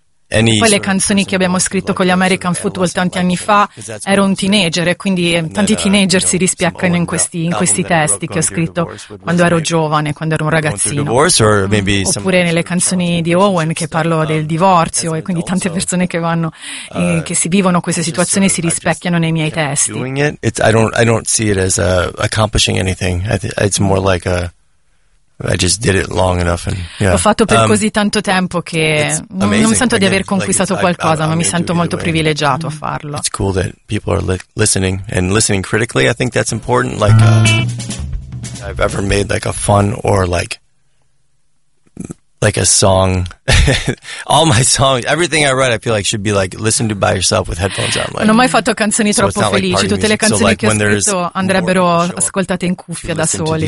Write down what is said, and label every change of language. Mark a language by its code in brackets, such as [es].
[it] Poi le canzoni che abbiamo scritto con gli American Football tanti anni fa, ero un teenager e quindi tanti teenager si rispiaccano in questi testi che ho scritto quando ero giovane, quando ero un ragazzino. Oppure nelle canzoni di Owen che parlo del divorzio e quindi tante persone che vanno e che si vivono queste situazioni si rispecchiano nei miei testi. [en] I don't see it as accomplishing anything. It's more like a I just did it long enough and yeah. [it] Ho fatto per così tanto tempo che non sento di aver conquistato qualcosa, ma mi sento molto privilegiato a farlo. [en] It's cool that people are listening and listening critically. I think that's important. Like I've ever made like a fun or like a song. All my songs, everything I write, I feel like should be like listened to by yourself with headphones on. [it] Non ho mai fatto canzoni troppo felici. Tutte le canzoni che ho scritto andrebbero ascoltate in cuffia da soli.